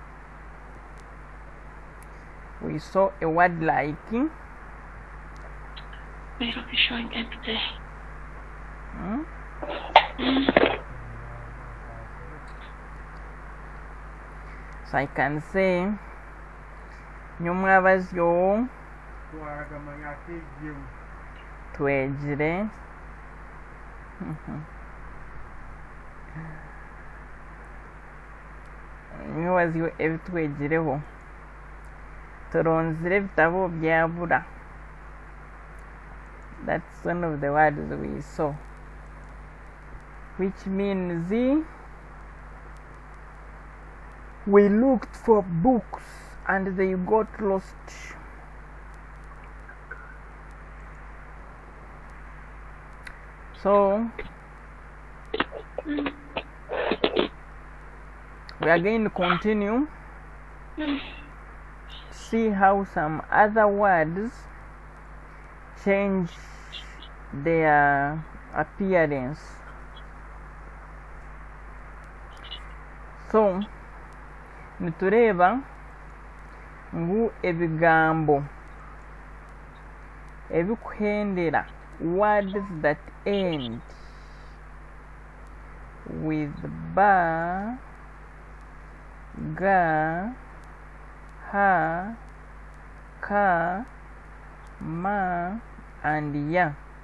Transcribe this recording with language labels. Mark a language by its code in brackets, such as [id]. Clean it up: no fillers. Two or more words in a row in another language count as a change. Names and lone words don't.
[en] We saw a word like It'll be showing empty. So I can say [nyn] nyumwebazo twegire nyumwebazo ebitwegireho turonzire ebitabo byabura. [en] That's one of the words we saw, which means we looked for books and they got lost. So we are going to continue to see how some other words change their appearance. [nyn] So nitureba ngu ebigambo ebikuhendera, [en] words that end with ba, ga, ha, ka, ma, and ya.